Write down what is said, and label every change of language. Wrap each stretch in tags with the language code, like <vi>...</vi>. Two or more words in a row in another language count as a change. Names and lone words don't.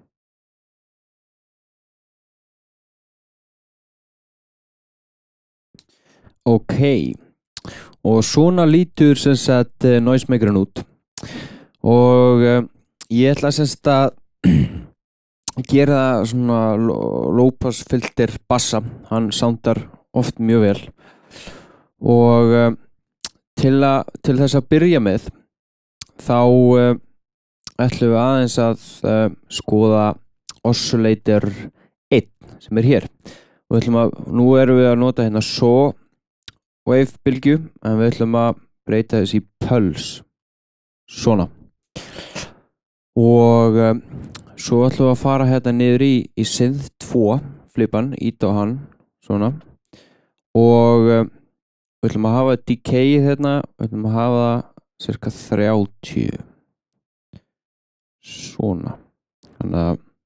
<is>Ok, og svona lítur sem sagt Noise Makerinn út og ég ætla sem sagt að gera svona</is> <en>low pass filter</en> <is>bassa, hann soundar oft mjög vel og til þess að byrja með þá ætlum við aðeins að skoða oscillator 1 sem hér og nú erum við að nota hérna</is> <en>saw wave</en> <is>bylgju en við ætlum að breyta þess í pulse svona og svo ætlum við að fara hérna niður í synth 2 flipan, ít á hann svona og við ætlum að hafa decay hérna, við ætlum að hafa cirka 30 svona þannig að</is>